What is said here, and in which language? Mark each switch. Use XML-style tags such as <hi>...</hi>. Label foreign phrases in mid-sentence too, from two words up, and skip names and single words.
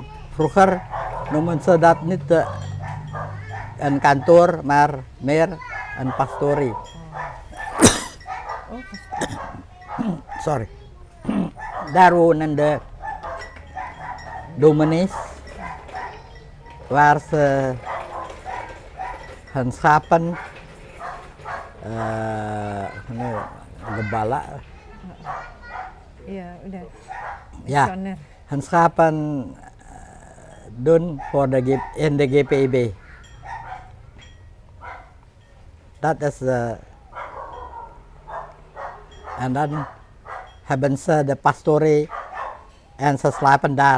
<nl>Vroeger noemen ze dat niet een kantoor, maar meer een pastorie. Sorry. Daar wonen de dominees, waar ze hun schapen,</nl> <id>gembala, Iya, udah.</id> <nl>ja, Misioner. hun schapen doen voor in de GPIB. Dat is en dan hebben ze de pastorie en ze slapen daar.</nl>